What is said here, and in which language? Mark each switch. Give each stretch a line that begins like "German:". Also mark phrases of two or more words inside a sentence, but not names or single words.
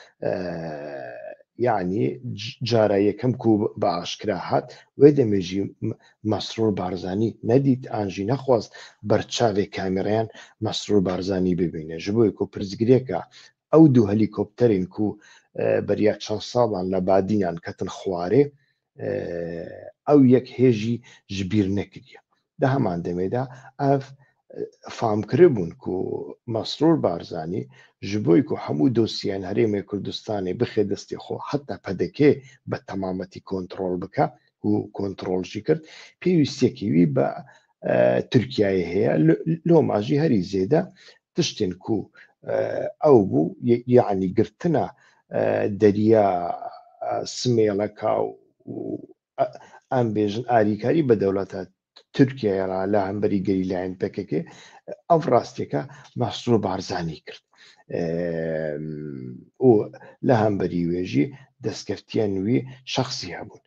Kurdish: yanî cara yekem ku bi aşkira hat wê demê jî Mesrûr Barzanî nedît an jî nexwast berçavê kamîreyan Mesrûr Barzanî bibîne ji bo ku pirzgirêka ew 2 helîkopterên ku beriya çend salan li Badînan ketin xwarê ew yek hêjî ji bîr nekiriye di heman demê de ev فامکرێ بوون و مەسرور بارزانانی ji bo ku hemû dosyên Herêmê Kurdistanê bixe destê xwe heta pedekê bi temametî kontrol bike û kontrol jî kir pêwîstiyekî wî bi Tirkiyeyê heye loma jî herî zêde tiştên ku ew bû yani girtina deriya Smêleka û em bêjin alîkarî bi dewleta Tirkiye ra li hemberî gerîlayên PKK ev rastiyeke Mesrûr Barzanî kir û li hemberî wê jî destkeftiyên wî şexsî hebûn.